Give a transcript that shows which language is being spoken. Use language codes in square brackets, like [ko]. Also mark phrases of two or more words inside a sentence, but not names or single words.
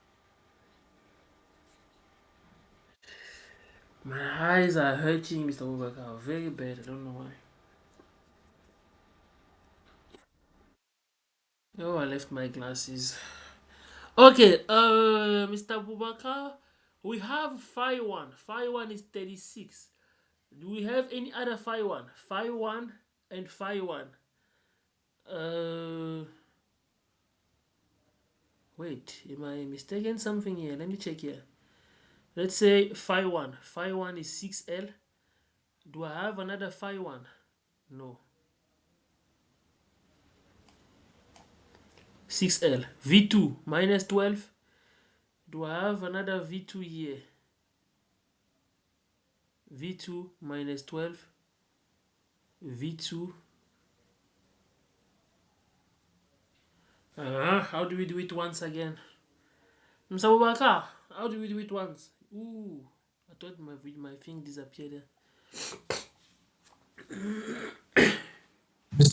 [en] My eyes are hurting, Mr. Abubakar. Very bad. I don't know why. Oh, I left my glasses. Okay, Mr. Abubakar, we have phi 1. Phi 1 is 36. Do we have any other phi 1? Phi 1 and phi 1. Wait, am I mistaken something here? Let me check here. Let's say phi 1. Phi 1 is 6L. Do I have another phi 1? No. 6L. V2 minus 12. Do I have another V2 here? V2 minus 12. V2. How do we do it once again? Mr. Abubakar, how do we do it once? Ooh, I thought my thing disappeared there. Mr.